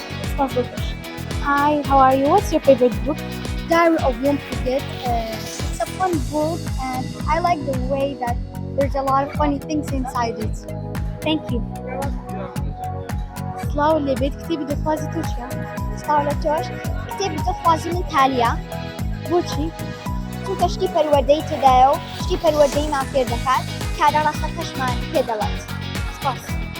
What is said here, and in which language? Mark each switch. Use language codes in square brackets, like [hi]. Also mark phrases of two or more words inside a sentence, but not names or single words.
[ckb] سپاس بۆ تۆش. [en] Hi, how are you? What's your favorite book? Diary of One Forget. It's a fun book and I like the way that there's a lot of funny things inside it. Thank you. [ckb] سلااو لێ بێت کتێبی دڵخوازی تۆ چییە؟ سلااو لە تۆش کتێبی دڵخوازی من تالیە بۆچی؟ چونکە شتی پەروەردەی تێدایە و شتی پەروەردەیمان فێر دەکات کارە ڕاستەکەشمان پێ دەڵێت. سپاس.